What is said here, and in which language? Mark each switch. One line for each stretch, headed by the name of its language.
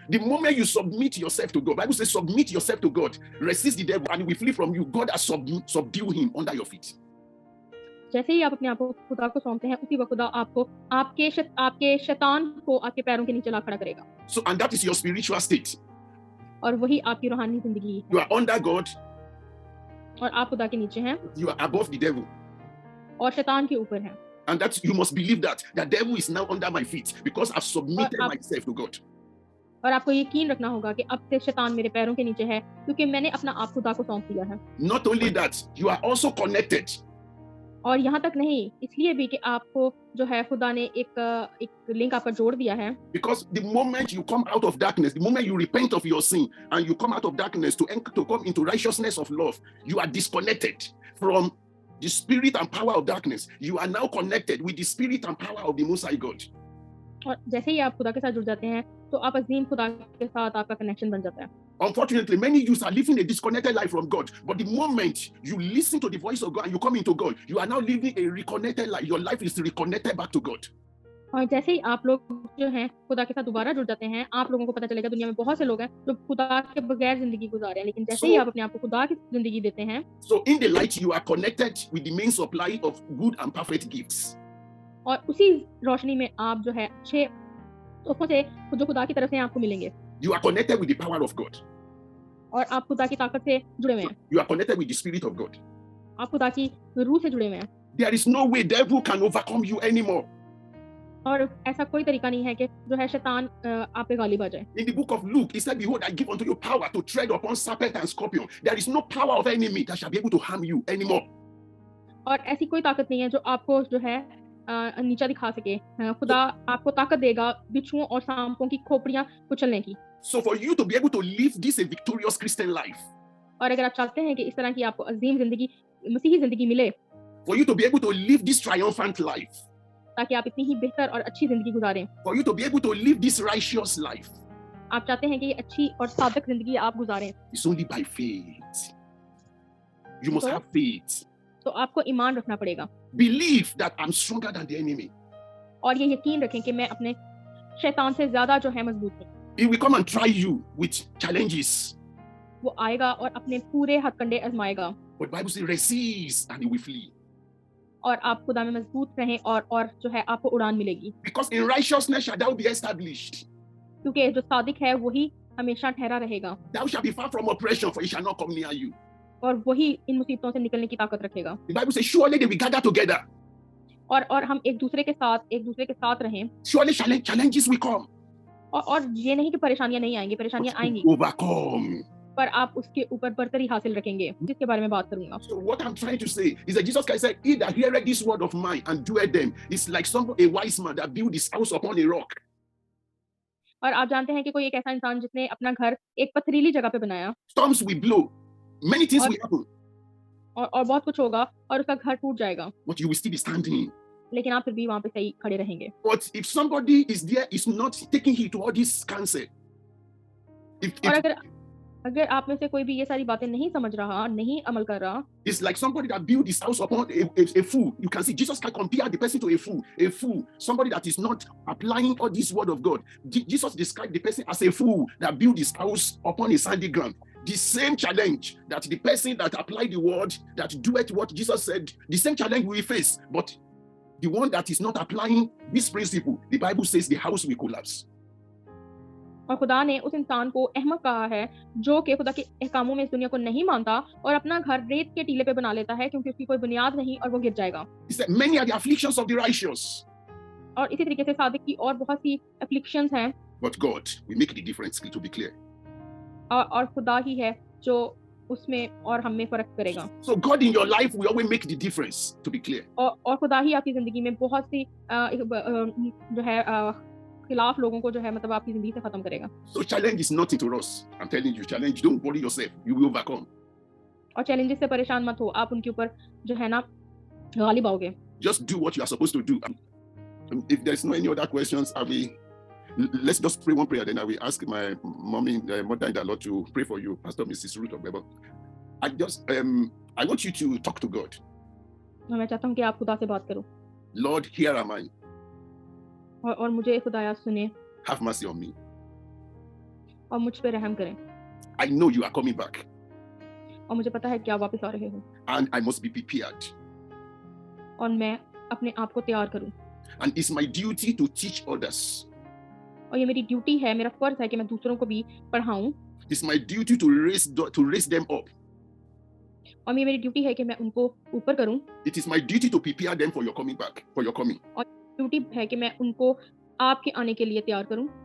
English: The moment you submit yourself to God, the Bible says submit yourself to God, resist the devil and he will flee from you. God has subdued him under your feet.
Hindi: जैसे ही आप अपने आप को खुदा को सौंपते हैं, उसी वक्त खुदा आपको आपके शैतान को आपके पैरों के नीचे ला खड़ा करेगा.
English: So and that is your spiritual state.
Hindi: और वही आपकी रूहानी जिंदगी.
English: You are under God.
Hindi: और आप खुदा के नीचे हैं.
English: You are above the devil.
Hindi: और शैतान के ऊपर हैं.
English: And that you must believe that the devil is now under my feet because I've submitted myself to God.
Hindi: और आपको यकीन रखना होगा कि अब से शैतान मेरे पैरों के नीचे है, क्योंकि मैंने अपना आप खुदा को सौंप दिया है.
English: Not only that, you are also connected.
Hindi: और यहाँ तक नहीं, इसलिए भी कि आपको जो है खुदा ने एक लिंक आप पर जोड़ दिया है.
English: Because the moment you come out of darkness, the moment you repent of your sin and you come out of darkness to come into righteousness of love, you are disconnected from the spirit and power of darkness. You are now connected with the spirit and power of the Most High God.
Hindi: और जैसे ही आप खुदा के साथ जुड़ जाते हैं, तो आप अजीम खुदा के साथ आपका कनेक्शन बन जाता है.
English: Unfortunately, many youths are living a disconnected life from God. But the moment you listen to the voice of God and you come into God, you are now living a reconnected life. Your life is reconnected back to God.
Hindi: और जैसे ही आप लोग जो हैं खुदा के साथ दोबारा जुड़ जाते हैं, आप लोगों को पता चलेगा दुनिया में बहुत से लोग हैं जो खुदा के बगैर जिंदगी गुजार रहे हैं, लेकिन जैसे ही आप अपने आप को खुदा की जिंदगी देते हैं,
English: so in the light you are connected with the main supply of good and perfect gifts.
Hindi: और उसी रोशनी में आप जो है अच्छे तोहफों से जो खुदा की तरफ से आपको मिलेंगे.
English: You are connected with the power of God.
Hindi: और आप खुदा की ताकत से जुड़े हुए हैं.
English: You are connected with the spirit of God.
Hindi: आप खुदा की रूह से जुड़े हुए हैं.
English: There is no way devil can overcome you anymore.
Hindi: और ऐसा कोई तरीका नहीं है कि जो है शैतान आप पे गालिब आ जाए.
English: In the book of Luke, he said, behold, I give unto you power to tread upon serpent and scorpion. There is no power of enemy that shall be able to harm you anymore.
Hindi: और ऐसी कोई ताकत नहीं है जो आपको जो है नीचा दिखा सके. खुदा आपको ताकत देगा बिच्छुओं और सांपों की खोपड़ियां कुचलने की.
English: So for you to be able to live this a victorious Christian life,
Hindi: और अगर आप चाहते हैं कि इस तरह की आपको अजीम जिंदगी, मसीही जिंदगी मिले,
English: for you to be able to live this triumphant life,
Hindi: ताकि आप इतनी ही बेहतर और अच्छी जिंदगी गुजारें,
English: for you to be able to live this righteous life,
Hindi: आप चाहते हैं कि ये अच्छी और सादिक जिंदगी आप गुजारें,
English: it's only by faith. You must have faith.
Hindi: तो आपको ईमान रखना पड़ेगा.
English: Believe that I'm stronger than the enemy.
Hindi: और ये यकीन रखें कि मैं अपने शैतान से ज्यादा जो है मजबूत हूँ.
English: He will come and try you with challenges.
Hindi: वो आएगा और अपने पूरे हथकंडे आजमाएगा.
English: But Bible says resist and he will flee.
Hindi: और आप खुदा में मजबूत रहें और जो है आपको उड़ान मिलेगी.
English: Because in righteousness shall thou be established.
Hindi: क्योंकि जो सादिक है वही हमेशा ठहरा रहेगा.
English: Thou shalt be far from oppression, for it shall not come near you.
Hindi: और वही इन मुसीबतों से निकलने की ताकत रखेगा.
English: The Bible says surely they will gather together.
Hindi: और हम एक दूसरे के साथ रहें.
English: Surely challenges will come.
Hindi: और ये नहीं कि परेशानियां नहीं आएंगी, परेशानियां आएंगी.
English: Overcome.
Hindi: पर आप उसके ऊपर बरतरी हासिल रखेंगे, जिसके बारे में बात करूंगा।
English: So what I'm trying to say is that Jesus Christ said, "He that heareth this word of mine and doeth them is like a wise man that built his house upon a rock."
Hindi: और आप जानते हैं कि कोई एक ऐसा इंसान जिसने अपना घर एक पथरीली जगह पे बनाया,
English: Storms will blow, many things will happen,
Hindi: और बहुत कुछ होगा और उसका घर टूट जाएगा,
English: but you will still be standing.
Hindi: लेकिन आप फिर भी वहां पे सही खड़े रहेंगे।
English: But if somebody is there is not taking heed to all this counsel,
Hindi: और अगर आप में से कोई भी ये सारी बातें नहीं समझ रहा, नहीं अमल कर रहा,
English: it's like somebody that built his house upon a fool. You can see Jesus can compare the person to a fool, somebody that is not applying all this word of God. Jesus described the person as a fool that built his house upon a sandy ground. The same challenge that the person that applied the word, that doeth what Jesus said, the same challenge we face. But the one that is not applying this principle, the Bible says the house will collapse.
Hindi: और खुदा ने उस इंसान को अहमक कहा है जो कि खुदा के अहकामों में इस दुनिया को नहीं मानता और अपना घर रेत के टीले पे बना लेता है, क्योंकि उसकी कोई बुनियाद नहीं और वो गिर जाएगा।
English: Many are the afflictions of the righteous.
Hindi: और इसी तरीके से सादिक की और बहुत सी एफ्लिक्शंस हैं,
English: But God will make the difference, to be clear.
Hindi: और खुदा ही है जो उसमें और हम में फर्क करेगा।
English: So God in your life will always make the difference, to be clear.
Hindi: और खुदा ही आपकी जिंदगी में बहुत सी जो है खिलाफ लोगों को जो है मतलब आपकी जिंदगी से खत्म करेगा।
English: So challenge is nothing to us. I'm telling you, challenge. Don't worry yourself. You will overcome.
Hindi: और चैलेंजेस से परेशान मत हो, आप उनके ऊपर जो है ना गालिब आओगे।
English: Just do what you are supposed to do. If there's no any other questions, let's just pray one prayer. Then I will ask my mommy, mother-in-law, to pray for you, Pastor Mrs. Ruth Obebo. I want you to talk to God.
Hindi: मैं चाहता हूँ कि आप खुदा से बात करो।
English: Lord, here am I.
Hindi: और मुझे खुदाया सुने।
English: Have mercy on me.
Hindi: और मुझ पे रहम करें।
English: I know you are coming back.
Hindi: और मुझे पता है कि आप वापस आ रहे हो।
English: And I must be prepared.
Hindi: और मैं अपने आप को तैयार करूं।
English: And it's my duty to teach others.
Hindi: और ये मेरी ड्यूटी है, मेरा फर्ज है कि मैं दूसरों को भी पढ़ाऊं।
English: It's my duty to raise them up.
Hindi: और ये मेरी ड्यूटी है कि मैं उनको ऊपर करूं।
English: It is my duty to prepare them for your coming back, for your coming.
Hindi: और ड्यूटी है कि मैं उनको आपके आने के लिए तैयार करूं।